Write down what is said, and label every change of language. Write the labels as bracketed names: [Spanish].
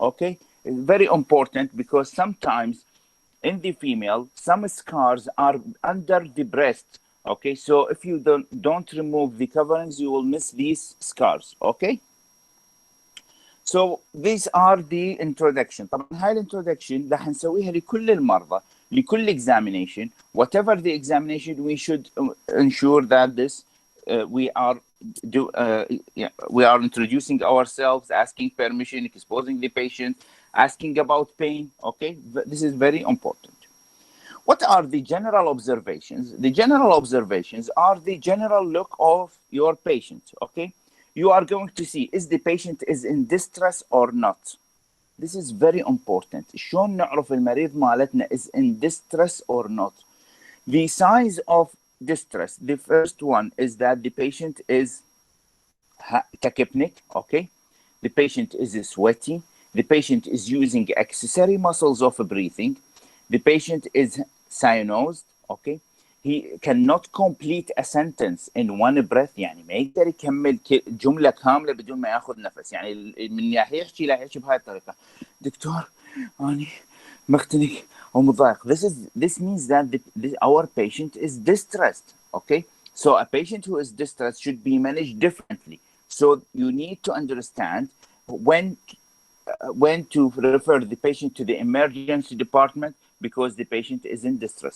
[English] Okay, it's very important because sometimes in the female some scars are under the breast. Okay, so if you don't remove the coverings, you will miss these scars. Okay, so these are the introduction. [Arabic] طبعا هاي الانترودكشن راح نسويها لكل المرضى لكل examination. [English] Whatever the examination, we should ensure that this we are introducing ourselves, asking permission, exposing the patient, asking about pain. Okay, this is very important. What are the general observations? The general observations are the general look of your patient. Okay, you are going to see is the patient is in distress or not. This is very important. [Arabic] شلون نعرف المريض مالتنا [English] is in distress or not? The signs of distress. The first one is that the patient is tachypneic, okay? The patient is sweaty. The patient is using accessory muscles of breathing. The patient is cyanosed, okay. He cannot complete a sentence in one breath. [Arabic] يعني ما يقدر يكمل جملة كاملة بدون ما ياخذ نفس. يعني من يحكي لا يحكي بهاي الطريقة. دكتور أنا مختنق أو مضايق. [English] This means that our patient is distressed. Okay, so a patient who is distressed should be managed differently. So you need to understand when to refer the patient to the emergency department because the patient is in distress.